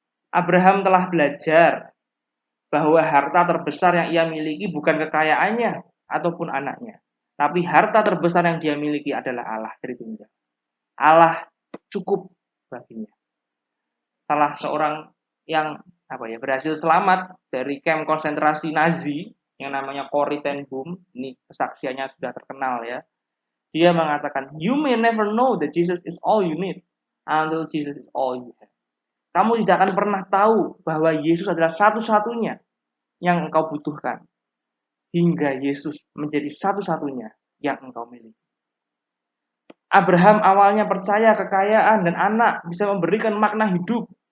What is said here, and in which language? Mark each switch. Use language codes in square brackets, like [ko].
[id] Abraham telah belajar bahwa harta terbesar yang ia miliki bukan kekayaannya ataupun anaknya, tapi harta terbesar yang dia miliki adalah Allah Tritunggal. Allah cukup baginya. Salah seorang yang berhasil selamat dari kamp konsentrasi Nazi yang namanya Corrie ten Boom, ini kesaksiannya sudah terkenal ya. Dia mengatakan, [en] you may never know that Jesus is all you need until Jesus is all you have. [id] Kamu tidak akan pernah tahu bahwa Yesus adalah satu-satunya yang engkau butuhkan hingga Yesus menjadi satu-satunya yang engkau miliki. Abraham awalnya percaya kekayaan dan anak bisa memberikan makna hidup.